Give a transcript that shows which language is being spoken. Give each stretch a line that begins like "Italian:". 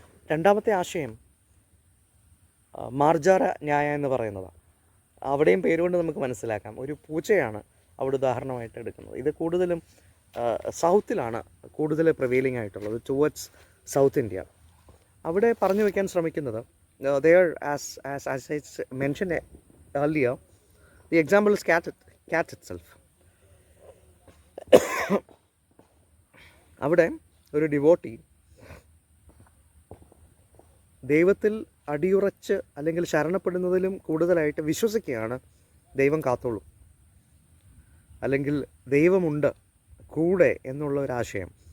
Malayalam: രണ്ടാമത്തെ ആശയം മാർജാര ന്യായ എന്ന് പറയുന്നതാണ്. അവിടെയും പേരുകൊണ്ട് നമുക്ക് മനസ്സിലാക്കാം. ഒരു പൂച്ചയാണ് അവിടെ ഉദാഹരണമായിട്ട് എടുക്കുന്നത്. ഇത് കൂടുതലും സൗത്തിലാണ് കൂടുതൽ പ്രിവെയിലിംഗ് ആയിട്ടുള്ളത്,
English: Towards south India.
Malayalam: അവിടെ പറഞ്ഞു വയ്ക്കാൻ ശ്രമിക്കുന്നത്,
English: there as I mentioned earlier, the example is cat itself.
Malayalam: അവിടെ ഒരു ഡിവോട്ടി ദൈവത്തിൽ അടിയുറച്ച് അല്ലെങ്കിൽ ശരണപ്പെടുന്നതിലും കൂടുതലായിട്ട് വിശ്വസിക്കുകയാണ് ദൈവം കാത്തോളും, അല്ലെങ്കിൽ ദൈവമുണ്ട് കൂടെ എന്നുള്ള ഒരാശയം.